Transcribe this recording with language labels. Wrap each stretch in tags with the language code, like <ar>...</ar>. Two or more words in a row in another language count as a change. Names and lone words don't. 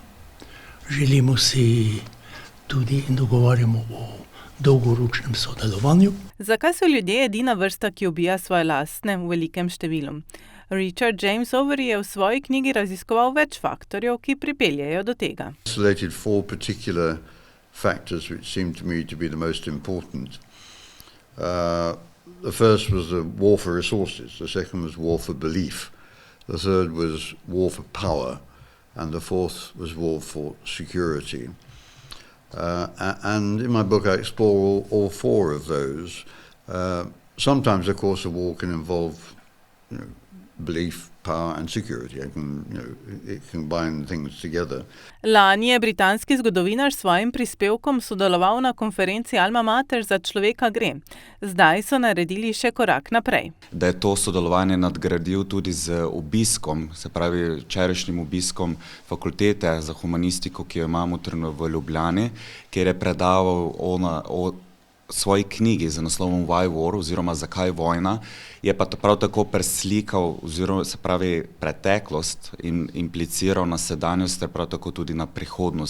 <sl>Želimo si tudi in dogovarjamo o dolgoročnem sodelovanju. Zakaj so ljudje edina vrsta, ki ubija svoje lastne v velikem številu? Richard James Overy je v svoji knjigi raziskoval več faktorjev, ki pripeljejo do tega.</sl> <en>Selected 4 particular factors which seem to me to be the most important. The first was the war for resources, the second was war for belief, the third was war for power, and the fourth was war for security. And in my book I explore all 4 of those. Sometimes, of course, a war can involve belief, power and security. It can bind things together.</en> <sl>Lani je britanski zgodovinar s svojim prispevkom sodeloval na konferenci Alma Mater za človeka gre. Zdaj so naredili še korak naprej. Da je to sodelovanje nadgradil tudi z obiskom, se pravi včerajšnjim obiskom fakultete za humanistiko, ki jo imamo trenutno v Ljubljani, kjer je predaval o svoji knjigi z naslovom Why War oziroma Zakaj vojna, je pa prav tako preslikal oziroma se pravi preteklost in impliciral na sedanjost ter prav tako tudi na prihodnost.</sl>